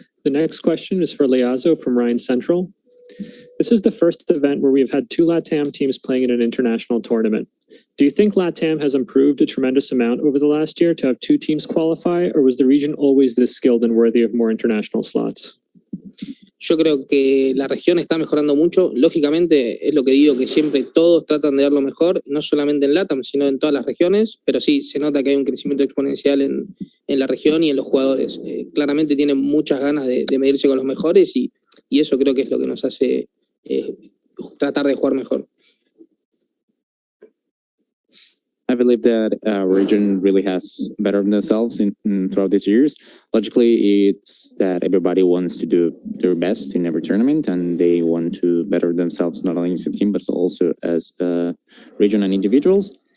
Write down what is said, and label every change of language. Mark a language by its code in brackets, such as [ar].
[en] The next question is for Leazo from Ryan Central. This is the first event where we've had two LATAM teams playing in an international tournament. Do you think LATAM has improved a tremendous amount over the last year to have two teams qualify, or was the region always this skilled and worthy of more international slots? [es] Yo creo que la región está mejorando mucho. Lógicamente, es lo que digo, que siempre todos tratan de dar lo mejor, no solamente en LATAM, sino en todas las regiones, pero sí, se nota que hay un crecimiento exponencial en la región y en los jugadores. Claramente tienen muchas ganas de medirse con los mejores y eso creo que es lo que nos hace tratar de jugar mejor. [en] I believe that our region really has bettered themselves throughout these years. Logically, it's that everybody wants to do their best in every tournament, and they want to better themselves not only as a team but also as a region and individuals.